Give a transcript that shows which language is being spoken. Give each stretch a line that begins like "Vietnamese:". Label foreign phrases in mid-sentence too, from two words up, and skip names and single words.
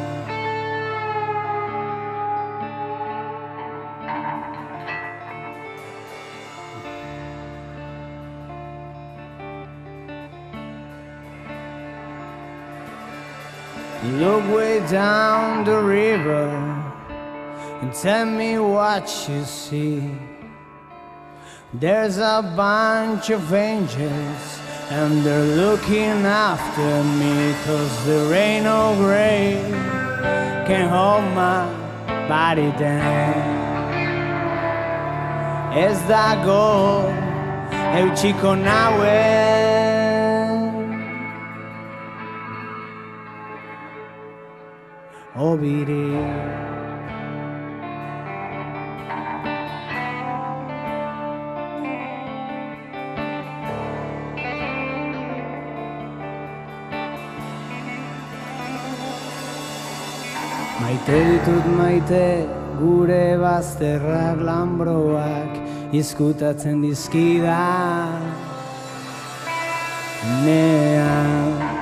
English: Look way down the river and tell me what you see. There's a bunch of angels and they're looking after me, 'cause there ain't no grave can hold my body down.
Basque: Ez dago eutxiko nauen obirik. Maite ditut maite gure bazterrak lanbroak izkutatzen dizkida nean.